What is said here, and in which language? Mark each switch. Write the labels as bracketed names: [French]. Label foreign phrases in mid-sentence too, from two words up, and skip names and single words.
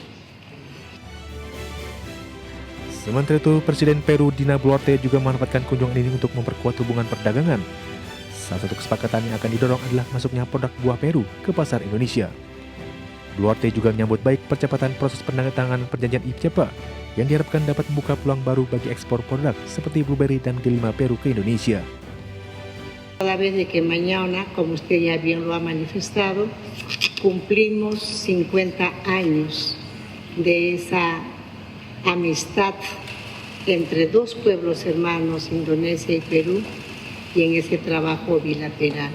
[Indonesian] Sementara itu, Presiden Peru Dina Boluarte juga memanfaatkan kunjungan ini untuk memperkuat hubungan perdagangan. Salah satu kesepakatan yang akan didorong adalah masuknya produk buah Peru ke pasar Indonesia. Boluarte juga menyambut baik percepatan proses penandatanganan perjanjian IPCEPA yang diharapkan dapat membuka peluang baru bagi ekspor produk seperti blueberry dan delima Peru ke Indonesia. [Spanish] A la vez de que mañana, como usted ya bien lo ha manifestado, cumplimos 50 años de esa amistad entre dos pueblos hermanos, Indonesia y Perú, y en ese trabajo bilateral.